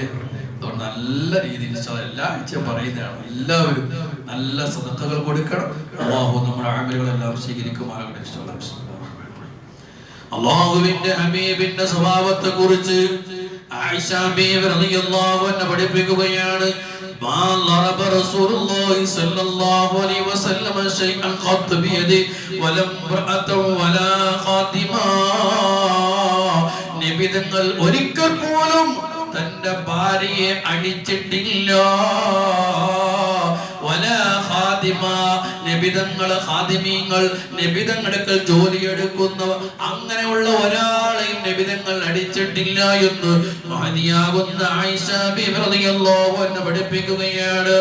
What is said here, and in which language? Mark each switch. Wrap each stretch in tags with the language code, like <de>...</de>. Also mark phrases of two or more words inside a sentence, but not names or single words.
<ml>അതുകൊണ്ട് നല്ല രീതിയിൽ എല്ലാ ആഴ്ചയും പറയുന്നതാണ്, എല്ലാവരും നല്ല സ്വതക്കുകൾ കൊടുക്കണം. അല്ലാഹു നമ്മുടെ അമലുകളെല്ലാം സ്വീകരിക്കുമാറാകട്ടെ. അല്ലാഹുവിന്റെ ഹബീബിന്റെ സ്വഭാവത്തെ കുറിച്ച് ആയിഷ ബീവി</ml> <ar>رضي الله عنها</ar> <ml>പഠിപ്പിക്കുകയാണ്.</ml> <ar>ما ضرب رسول الله صلى الله عليه وسلم شيئا قط بيده ولا امرأة ولا خادما.</ar> <ml>നബി തങ്ങൾ ഒരിക്കൽ പോലും തന്റെ ഭാര്യയെ അടിച്ചിട്ടില്ല.</ml> <ar>ولا خادما,</ar> <ml>നബി തങ്ങൾ ഖാദിമീങ്ങൾ, നബി തങ്ങൾക്ക് ജോലിയെടുക്കുന്നവർ, അങ്ങനെയുള്ള ഒരാളെയും നബി തങ്ങൾ അടിച്ചിട്ടില്ല എന്ന് മഹദിയാകുന്ന ആയിഷ ബീവി</ml> <ar>رضي الله عنها</ar> <ml>പഠിപ്പിക്കുകയാണ്.</ml>